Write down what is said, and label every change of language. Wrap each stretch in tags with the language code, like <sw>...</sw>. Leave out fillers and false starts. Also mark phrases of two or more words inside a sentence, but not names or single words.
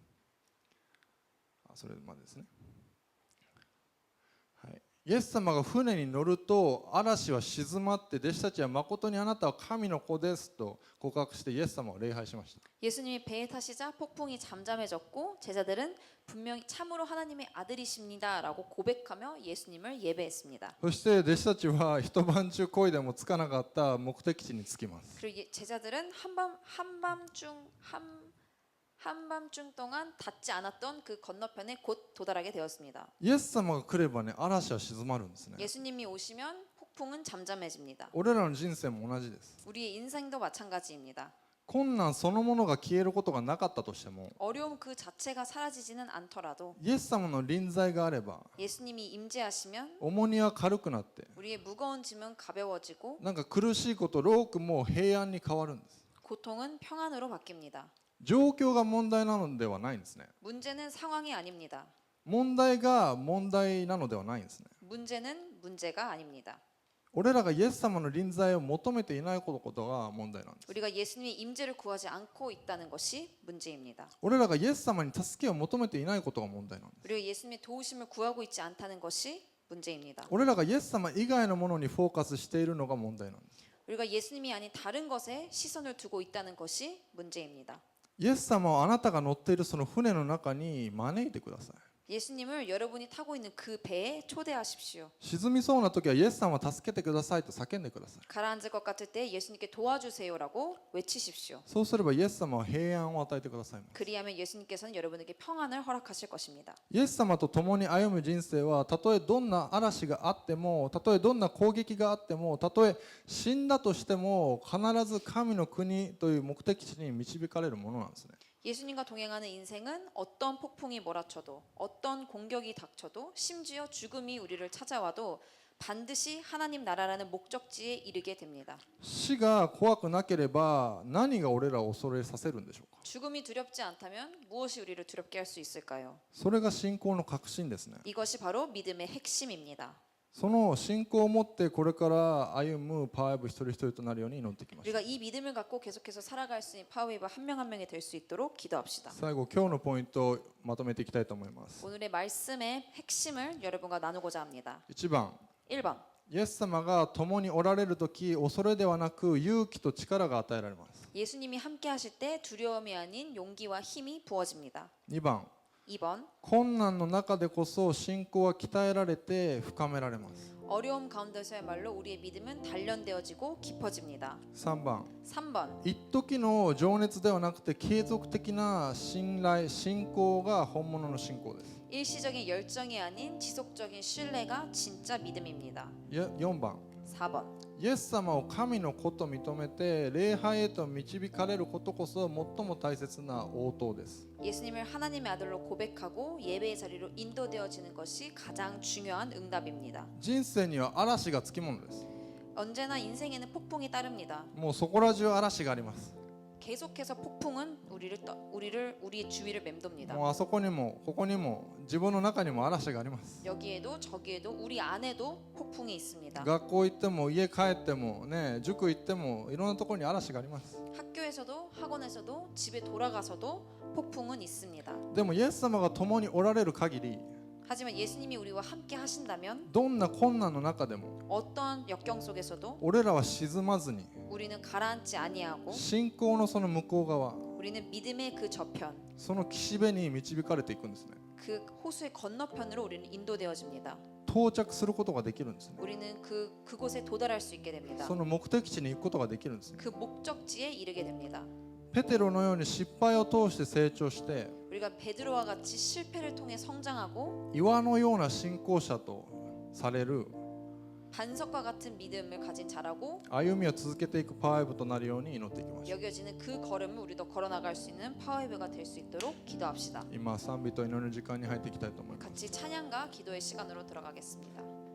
<ja>それまでですね。はい、イエス様が船に乗ると嵐は静まって弟子たちは誠にあなたは神の子ですと告白してイエス様を礼拝しました。</ja> <ko>예수님이 배에 타시자 폭풍이 잠잠해졌고 제자들은 분명히 참으로 하나님의 아들이십니다라고 고백하며 예수님을 예배했습니다.</ko> <ja>そして弟子たちは一晩中漕いでも着かなかった目的地に着きます。</ja> <ko>그리고 제자들은 한밤중 동안 닿지 않았던 그 건너편에 곧 도달하게 되었습니다.</ko> <ja>イエス様が来ればね、嵐は静まるんですね。</ja> <ko>예수님이 오시면 폭풍은 잠잠해집니다.</ko> <ja>俺らの人生も同じです。</ja> <ko>우리의 인생도 마찬가지입니다.</ko> <ja>困難そのものが消えることがなかったとしても</ja> <ko>어려움 그 자체가 사라지지는 않더라도</ko> <ja>イエス様の臨在があれば</ja> <ko>예수님이 임재하시면</ko> <ja>重荷は軽くなって</ja> <ko>우리의 무거운 짐은 가벼워지고</ko> <ja>なんか苦しいことロークも平安に変わるんです。</ja> <ko>고통은 평안으로 바뀝니다.</ko> <ja>状況が問題なのではないんですね。</ja> <ko>문제는 상황이 아닙니다.</ko> <ja>問題が問題なのではないんですね。</ja> <ko>문제는 문제가 아닙니다.</ko> <ja>俺らがイエス様の臨在を求めていないことが問題なんです。</ja> <ko>우리가 예수님의 임재를 구하지 않고 있다는 것이 문제입니다.</ko> <ja>俺らがイエス様に助けを求めていないことが問題なんです。</ja> <ko>우리가 예수님의 도우심을 구하고 있지 않다는 것이 문제입니다.</ko> <ja>俺らがイエス様以外のものにフォーカスしているのが問題なんです。</ja> <ko>우리가 예수님이 아닌 다른 것에 시선을 두고 있다는 것이 문제입니다.</ko> <ja>イエス様はあなたが乗っているその船の中に招いてください。</ja> <ko>예수님을 여러분이 타고 있는 그 배에 초대하십시오.</ko> <ja>沈みそうな時はイエス様助けてくださいと叫んでください。</ja> <ko>가라앉을 것 같을 때 예수님께 도와주세요라고 외치십시오.</ko> <ja>そうすればイエス様は平安を与えてくださいます。</ja> <ko>그리하면 예수님께서는 여러분에게 평안을 허락하실 것입니다.</ko> <ja>イエス様と共に歩む人生はたとえどんな嵐があってもたとえどんな攻撃があってもたとえ死んだとしても必ず神の国という目的地に導かれるものなんですね。</ja> <ko>예수님과 동행하는 인생은 어떤 폭풍이 몰아쳐도 어떤 공격이 닥쳐도 심지어 죽음이 우리를 찾아와도 반드시 하나님 나라라는 목적지에 이르게 됩니다.</ko> <ja>死が怖くなければ何が俺らを恐れさせるんでしょうか。</ja> <ko>죽음이 두렵지 않다면 무엇이 우리를 두렵게 할 수 있을까요?</ko> <ja>それが信仰の核心ですね。</ja> <ko>이것이 바로 믿음의 핵심입니다.</ko> <ja>その信仰を持ってこれから歩むパワーウェブ一人一人となるように祈ってきました。</ja> <ko>우리가 이 믿음을 갖고 계속해서 살아갈 수 있는 파워웨이브 한 명 한 명이 될 수 있도록 기도합시다.</ko> <ja>最後今日のポイントをまとめていきたいと思います。</ja> <ko>오늘의 말씀의 핵심을 여러분과 나누고자 합니다.</ko> <ja>1 番</ja> <ko>1번.</ko> <ja>イエス様が共におられるとき恐れではなく勇気と力が与えられます。</ja> <ko>예수님이 함께 하실 때 두려움이 아닌 용기와 힘이 부어집니다.</ko> <ja>2 番</ja> <ko>2번.</ko> <ja>困難の中でこそ信仰は鍛えられて深められます。</ja> <ko>어려움 가운데서야말로 우리의 믿음은 단련되어지고 깊어집니다.</ko> <ja>3 番</ja> <ko>3번.</ko> <ja>一時の情熱ではなくて継続的な信頼信仰が本物の信仰です。</ja> <ko>일시적인 열정이 아닌 지속적인 신뢰가 진짜 믿음입니다.</ko> <ja>4 番</ja> <ko>4번.</ko> <ja>イエス様を神の子と認めて礼拝へと導かれることこそ最も大切な応答です。</ja> <ko>예수님을 하나님의 아들로 고백하고 예배의 자리로 인도되어지는 것이 가장 중요한 응답입니다.</ko> <ja>人生には嵐がつきものです。</ja> <ko>언제나 인생에는 폭풍이 따릅니다.</ko> <ja>もうそこら中嵐があります。</ja> <ko>계속해서 폭풍은 우리의 주위를 맴돕니다.</ko> <ja>もうあそこにもここにも自分の中にも嵐があります。</ja> <ko>여기에도 저기에도 우리 안에도 폭풍이 있습니다.</ko> <ja>学校行っても家帰ってもね塾行ってもいろんなところに嵐があります。</ja> <ko>학교에서도 학원에서도 집에 돌아가서도 폭풍은 있습니다.</ko> <ja>でもイエス様が共におられる限り</ja> <ko>하지만 예수님이 우리와 함께 하신다면</ko> <ja>どんな困難の中でも</ja> <ko>어떤 역경 속에서도</ko> <ja>俺らは沈まずに</ja> <ko>우리는 가라앉지 아니하고</ko> <ja>信仰のその向こう側</ja> <ko>우리는 믿음의 그 저편</ko> <ja>その岸辺に導かれていくんですね。</ja> <ko>그 호수의 건너편으로 우리는 인도되어집니다.</ko> <ja>到着することができるんですね。</ja> <ko>우리는 그곳에 도달할 수 있게 됩니다.</ko> <ja>その目的地に行くことができるんですね。</ja> <ko>그 목적지에 이르게 됩니다.</ko> <ja>ペテロのように失敗を通して成長して</ja> <ko>우리가 베드로와 같이 실패를 통해 성장하고</ko> <ja>岩のような信仰者とされる</ja> <ko>반석과 같은 믿음을 가진 자라고</ko> <ja>歩みを続けていくパワーウェブとなるように祈っていきましょう。</ja> <ko>여겨지는 그 걸음을 우리도 걸어나갈 수 있는 파워웨이브가 될 수 있도록 기도합시다.</ko> <ja>今賛美と祈りの時間に入っていきたいと思います。</ja> <ko>같이 찬양과 기도의 시간으로 들어가겠습니다.</ko>